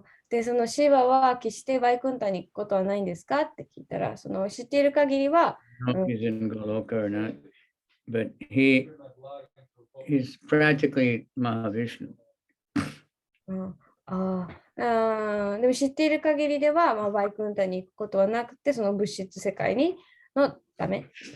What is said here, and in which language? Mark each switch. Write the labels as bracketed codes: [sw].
[ja] で、そのシーバは決してバイクンタに行くことはないんですかって聞いたら、その知っている限りは、 [en] He's in Goloka or not, but he's practically Mahavishnu. [ja] でも知っている限りでは、バイクンタに行くことはなくて、その物質世界のため。